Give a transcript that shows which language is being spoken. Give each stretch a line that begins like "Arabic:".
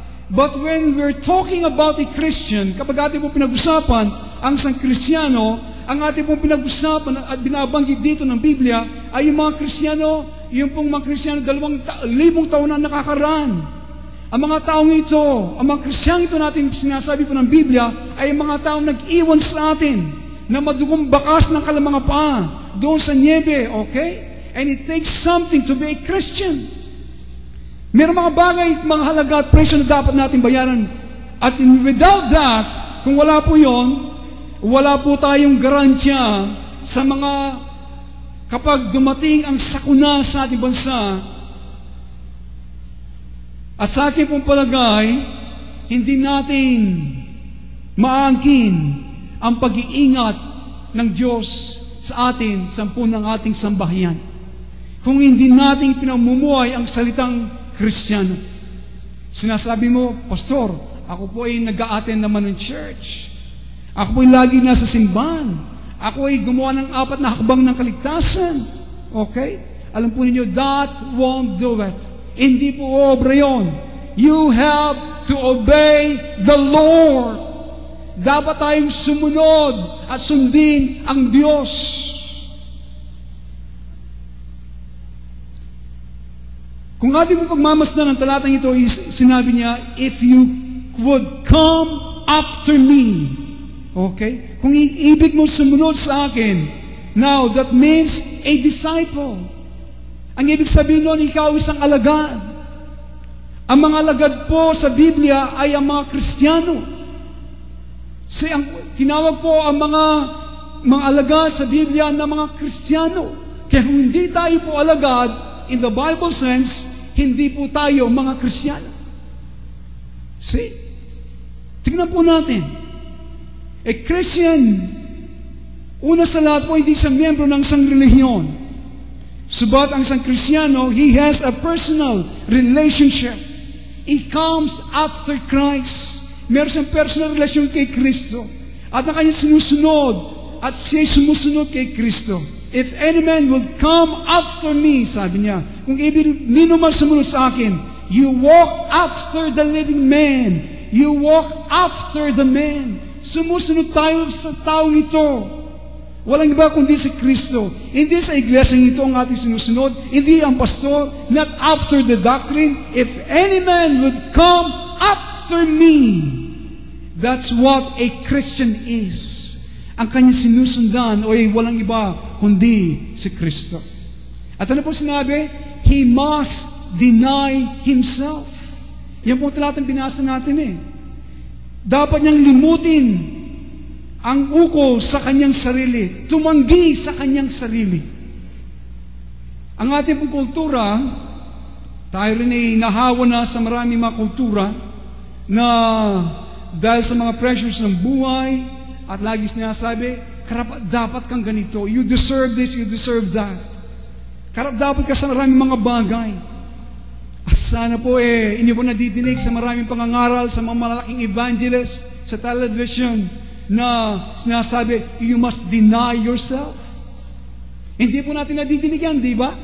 English: But when we're talking about a Christian,
Filipino: kapag ating pong pinag-usapan ang isang Kristiyano, ang ating pong pinag-usapan at binabanggit dito ng Biblia ay yung mga Kristiyano, yung pong mga Kristiyano 2,000 taon na nakakaraan. Ang mga taong ito, ang mga Kristiyano ito natin sinasabi po ng Biblia, ay mga taong nag-iwan sa atin na madugong bakas ng kalamang paa doon sa niebe, okay?
English: And it takes something to be a Christian.
Filipino: Meron mga bagay, mga halaga at presyo na dapat natin bayaran. At
English: without that,
Filipino: kung wala po yon, wala po tayong garantiya sa mga kapag dumating ang sakuna sa ating bansa. At sa akin pong palagay, hindi natin maangkin ang pag-iingat ng Diyos sa atin sa ng ating sambahayan. Kung hindi natin pinamumuhay ang salitang Kristiyano. Sinasabi mo, Pastor, ako po ay nag-a-attend naman ng church. Ako po ay lagi nasa simbahan. Ako ay gumawa ng 4 na hakbang ng kaligtasan. Okay? Alam po ninyo,
English: that won't do it.
Filipino: Hindi po obra yun.
English: You have to obey the Lord.
Filipino: Dapat tayong sumunod at sundin ang Diyos. Kung ating mo pagmamasdan ng talatang ito, sinabi niya,
English: if you would come after me.
Filipino: Okay? Kung ibig mo sumunod sa akin,
English: now that means a disciple.
Filipino: Ang ibig sabihin nun, ikaw isang alagad. Ang mga alagad po sa Biblia ay ang mga Kristiyano. Tinawag po ang mga alagad sa Biblia na mga Kristiyano. Kaya kung hindi tayo po alagad,
English: in the Bible sense,
Filipino: hindi po tayo mga Kristiyano. See? Tingnan po natin. A Christian, una sa lahat po, hindi siya miyembro ng isang relihiyon. Subat ang isang Kristiyano,
English: he has a personal relationship. He comes after Christ.
Filipino: Meron siyang personal relation kay Kristo. At ang kanya sinusunod, at siya'y sumusunod kay Kristo.
English: If any man will come after me,
Filipino: sabi niya, kung nino man sumunod sa akin,
English: you walk after the living man. You walk after the man.
Filipino: Sumusunod tayo sa taong ito. Walang iba kundi si Kristo. Hindi sa iglesia ito ang ating sinusunod. Hindi ang pastor.
English: Not after the doctrine. If any man would come after me, that's what a Christian is.
Filipino: Ang kanya sinusundan o ay walang iba kundi si Kristo. At ano po sinabi?
English: He must deny himself.
Filipino: Yan po talatang binasa natin Dapat niyang limutin ang ukol sa kanyang sarili. Tumanggi sa kanyang sarili. Ang ating pong kultura, tayo rin ay nahawa na sa maraming mga kultura na dahil sa mga pressures ng buhay, at lagi sinasabi, dapat kang ganito.
English: You deserve this, you deserve that.
Filipino: Dapat ka sa maraming mga bagay. At sana po hindi po nadidinig sa maraming pangangaral sa mga malaking evangelist sa television na sinasabi,
English: you must deny yourself.
Filipino: Hindi po natin nadidinig yan, di ba?